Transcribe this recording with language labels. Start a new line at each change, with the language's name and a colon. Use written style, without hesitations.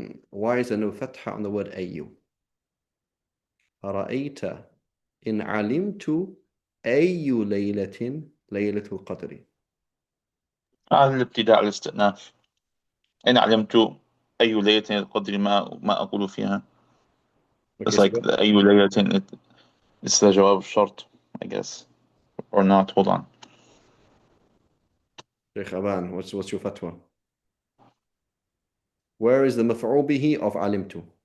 English: Why is there no fatha on the word أي?
Arabic: أرأيت إن علمت أي ليلة ليلة القدر. هذا الابتداء الاستئناف. إن علمت أي ليلة القدر ما أقول فيها.
English: Okay, It's so like the
Arabic: أي ليلة,
English: it's the جواب الشرط, I guess. Or not, hold on. Sheikh Aban, what's your fatwa? Where is the مفعول به of علمت?